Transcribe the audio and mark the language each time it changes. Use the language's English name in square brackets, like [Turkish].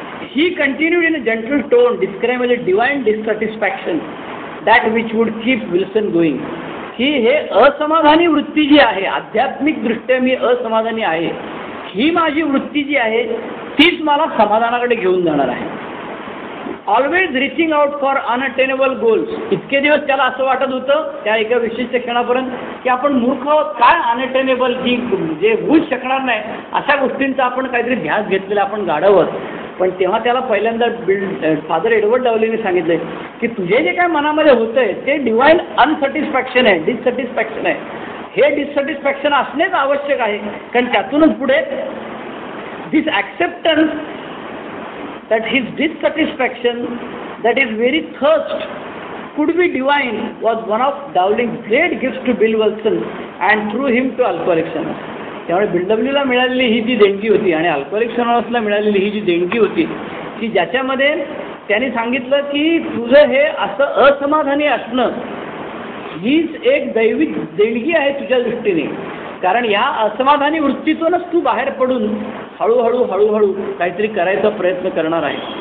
[English] He continued in a general tone describe as a divine dissatisfaction that which would keep Wilson going. [Marathi] ही हे असमाधानी वृत्ती जी आहे, आध्यात्मिकदृष्ट्या मी असमाधानी आहे, ही माझी वृत्ती जी आहे तीच मला समाधानाकडे घेऊन जाणार आहे. [English] Always reaching out for unattainable goals. [Marathi] इतके दिवस त्याला असं वाटत होतं त्या एका विशिष्ट क्षणापर्यंत की आपण मूर्ख आहोत, काय अनअटेनेबल, की जे होऊच शकणार नाही अशा गोष्टींचा आपण काहीतरी ध्यास घेतलेला, आपण गाढवत. पण तेव्हा त्याला पहिल्यांदा फादर एडवर्ड डावलिंगने सांगितलं की तुझे जे काय मनामध्ये होतं आहे ते डिवाइन अनसॅटिस्फॅक्शन आहे, डिससॅटिस्फॅक्शन आहे. हे डिससॅटिस्फॅक्शन असणेच आवश्यक आहे, कारण त्यातूनच पुढे [English] This acceptance that his dissatisfaction, that his very thirst could be divine, was one of Dowling's great gifts to Bill Wilson and through him to Alcoholics Anonymous. [Marathi] त्यामुळे बिल डब्ल्यूला मिळालेली ही जी देणगी होती आणि अल्कोहोलिक्स अनॉनिमसला मिळालेली ही जी देणगी होती की ज्याच्यामध्ये त्यांनी सांगितलं की तुझं हे असं असमाधानी असणं हीच एक दैविक देणगी आहे तुझ्या दृष्टीने, कारण या असमाधानी वृत्तीतूनच तू बाहेर पडून हळूहळू हळूहळू काहीतरी करायचा प्रयत्न करणार आहे.